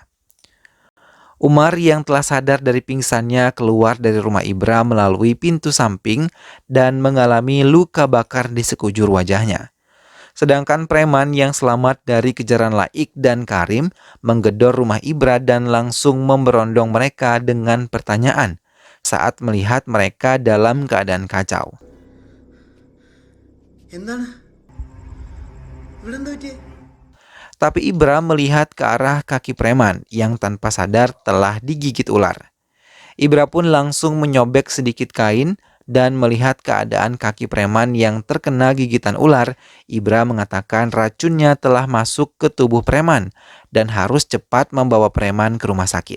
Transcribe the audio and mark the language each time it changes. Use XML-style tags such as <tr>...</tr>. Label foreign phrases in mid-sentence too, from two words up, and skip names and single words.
<id>Umar yang telah sadar dari pingsannya keluar dari rumah Ibra melalui pintu samping dan mengalami luka bakar di sekujur wajahnya. Sedangkan preman yang selamat dari kejaran Laik dan Karim menggedor rumah Ibra dan langsung memberondong mereka dengan pertanyaan saat melihat mereka dalam keadaan kacau.</id> <ml>എന്താണ് ഇവിടെ എന്താ പറ്റിയേ?</ml> <id>Tapi Ibra melihat ke arah kaki preman yang tanpa sadar telah digigit ular. Ibra pun langsung menyobek sedikit kain dan melihat keadaan kaki preman yang terkena gigitan ular. Ibra mengatakan racunnya telah masuk ke tubuh preman dan harus cepat membawa preman ke rumah sakit.</id>